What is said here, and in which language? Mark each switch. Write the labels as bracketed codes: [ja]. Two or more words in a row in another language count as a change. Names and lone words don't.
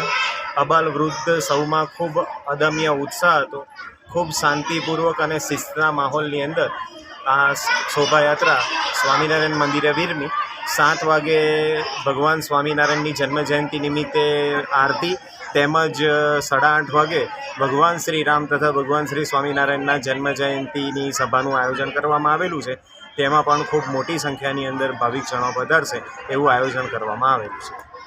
[gu] અબાલ વૃદ્ધ સૌમાં ખૂબ અદમ્ય ઉત્સાહ હતો। ખૂબ શાંતિપૂર્વક અને શિસ્તના માહોલની અંદર આ શોભાયાત્રા સ્વામીનારાયણ મંદિરે વિરમી। 7 વાગે ભગવાન સ્વામીનારાયણની જન્મજયંતી નિમિત્તે આરતી તેમજ 8:30 વાગે ભગવાન શ્રી રામ તથા ભગવાન શ્રી સ્વામિનારાયણના જન્મજયંતિની સભાનું આયોજન કરવામાં આવેલું છે। તેમાં પણ ખૂબ મોટી સંખ્યાની અંદર ભાવિકજનો પધારશે એવું આયોજન કરવામાં આવેલું છે।